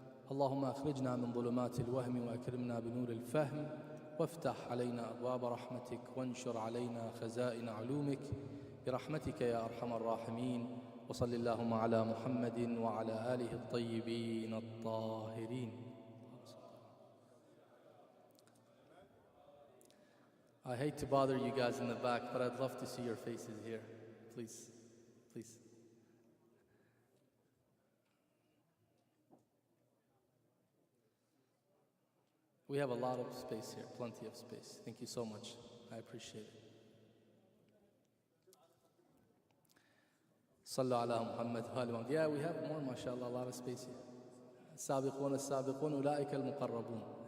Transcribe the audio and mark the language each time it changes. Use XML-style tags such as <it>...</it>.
<ar>اللهم أخرجنا من ظلمات الوهم وأكرمنا بنور الفهم، وافتح علينا أبواب رحمتك وانشر علينا خزائن علومك برحمتك يا أرحم الراحمين. وصل اللهم على محمد وعلى آله الطيبين الطاهرين.</ar> <en>I hate to bother you guys in the back, but I'd love to see your faces here. Please, please. We have a lot of space here, plenty of space. Thank you so much. I appreciate it. Sallu ala Muhammad wa ali Muhammad. Yeah, we have more, mashallah, a lot of space here.</en> <ar>السابقون السابقون أولئك المقربون.</ar>